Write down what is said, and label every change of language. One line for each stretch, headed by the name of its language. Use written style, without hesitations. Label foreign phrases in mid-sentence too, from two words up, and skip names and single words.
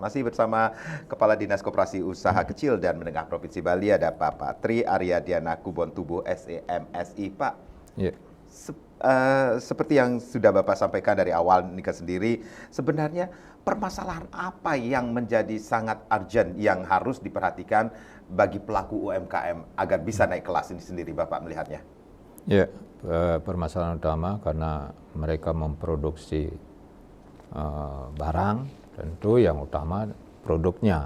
Indonesian: Masih bersama Kepala Dinas Koperasi Usaha Kecil dan Menengah Provinsi Bali, ada Bapak Tri Aryadiana Kubontubo, SEMSI. Pak, seperti yang sudah Bapak sampaikan dari awal nikah sendiri, sebenarnya permasalahan apa yang menjadi sangat urgent yang harus diperhatikan bagi pelaku UMKM agar bisa naik kelas ini sendiri, Bapak melihatnya? Ya, permasalahan utama karena mereka memproduksi barang, tentu yang utama produknya.